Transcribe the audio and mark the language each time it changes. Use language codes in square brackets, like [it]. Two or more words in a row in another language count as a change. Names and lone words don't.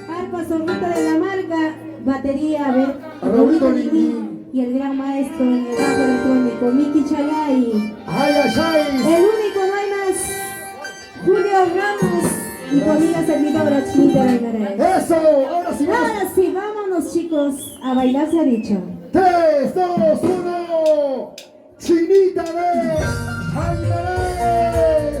[es] Pasorrita de la marca, batería, a ver, Raulito Lingui. y el gran maestro en el bajo electrónico, Miki Chalay. ¡Ay, ay, ay! El único, no hay más, Julio Ramos. Y conmigo servidora Chinita Reinaré. ¡Eso! Ahora sí, vamos. Ahora sí, vámonos chicos, a bailar se ha dicho. 3, 2, 1. Chinita de Aguilares.